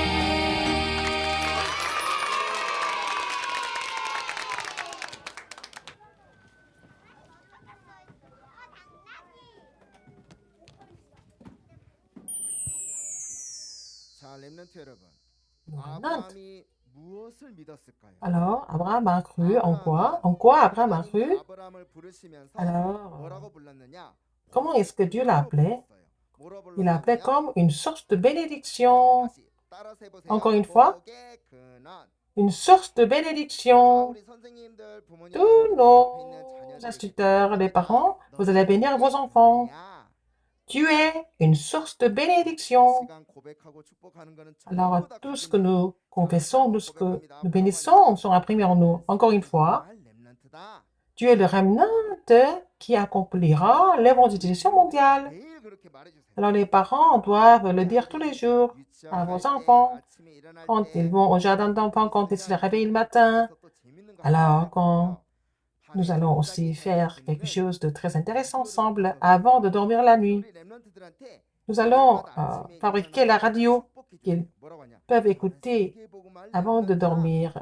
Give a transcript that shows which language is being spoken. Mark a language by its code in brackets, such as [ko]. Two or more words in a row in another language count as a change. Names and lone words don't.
[ko] 자, 렘넌트 여러분. Remnant. 아브라함이 무엇을 믿었을까요? [fr] Alors, Abraham a cru en quoi? En quoi Abraham a cru? [ko] 아브라함을 부르시면서 [fr] Alors, [ko] 뭐라고 불렀느냐? [fr] comment est-ce que Dieu l'a appelé? [ko] 뭐라고 [fr] Il l'a appelé [ko] 불렀느냐? [fr] comme une source de bénédiction. [ko] 다시 따라서 해보세요. [fr] Encore une fois. [ko] 복의 근원. [fr] Une source de bénédiction. [ko] 우리 선생님들, 부모님들, [fr] Tous [ko] 옆에 [fr] nos [ko] 있는 자녀들 [fr] instituteurs, les parents, vous allez bénir vos enfants. Tu es une source de bénédiction. [ko] 시간 고백하고 축복하는 거는 [fr] Alors, [ko] 전부 다 [fr] tout ce que [ko] 가진 [fr] nous confessons, tout ce que [ko] 고백합니다. [fr] nous bénissons sont imprimés en nous. Encore une fois, [ko] 정말 렘넌트다. [fr] tu es le remnant qui accomplira l'évangélisation mondiale. [ko] 매일 그렇게 말해주세요. [fr] Alors, les parents doivent le dire tous les jours à vos enfants, quand ils vont au jardin d'enfants, quand ils se réveillent le matin. Alors, quand nous allons aussi faire quelque chose de très intéressant ensemble avant de dormir la nuit. Nous allons fabriquer la radio qu'ils peuvent écouter avant de dormir.